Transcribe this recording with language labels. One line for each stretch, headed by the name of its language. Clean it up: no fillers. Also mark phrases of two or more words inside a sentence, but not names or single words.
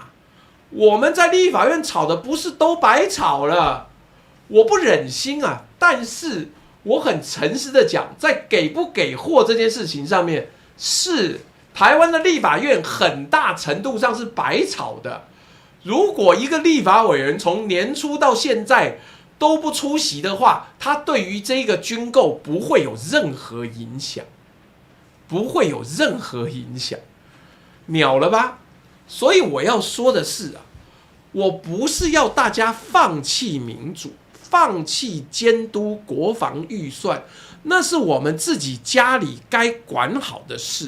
Chinese: 我們在立法院吵的不是都白吵了？我不忍心啊，但是我很誠實的講，在給不給貨這件事情上面，是台灣的立法院很大程度上是白吵的。如果一個立法委員從年初到現在都不出席的話，他對於這個軍購不會有任何影響，不會有任何影響，秒了吧？所以我要說的是啊，我不是要大家放棄民主，放棄監督國防預算，那是我們自己家裡該管好的事。